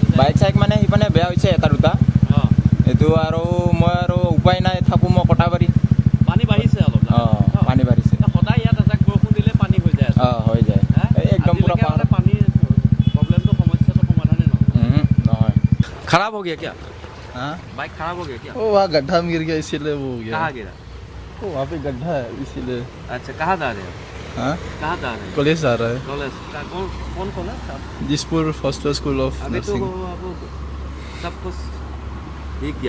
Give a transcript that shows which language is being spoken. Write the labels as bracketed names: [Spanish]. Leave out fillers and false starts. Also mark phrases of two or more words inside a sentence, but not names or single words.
[Assamese] বাইক চাইক মানে সিপানে বেয়া হৈছে এটা দুটা। এইটো আৰু মই আৰু উপায় নাই, থাকোঁ মই কটাবাৰী। পানী বাঢ়িছে অলপ। অঁ, পানী বাঢ়িছে সদায় ইয়াত এজাক বৰষুণ দিলে পানী হৈ যায়। অঁ, হৈ যায়, একদম পুৰা পানীৰ প্ৰব্লেমটো সমস্যাটো সমাধানে নহয়। [Hindi] खराब हो गया क्या? हाँ, बाइक खराब हो गया क्या? वो वहाँ गड्ढा में गिर गया इसीलिए वो हो गया। कहाँ गिरा? वो वहाँ पे गड्ढा है इसीलिए। अच्छा, कहाँ जा रहे हो? हाँ, कहाँ जा रहे हैं? कॉलेज जा रहा है, कॉलेज कौन कॉलेज? जिसपुर फर्स्ट स्कूल ऑफ अभी तो नर्सिंग। अब सब कुछ ठीक गया।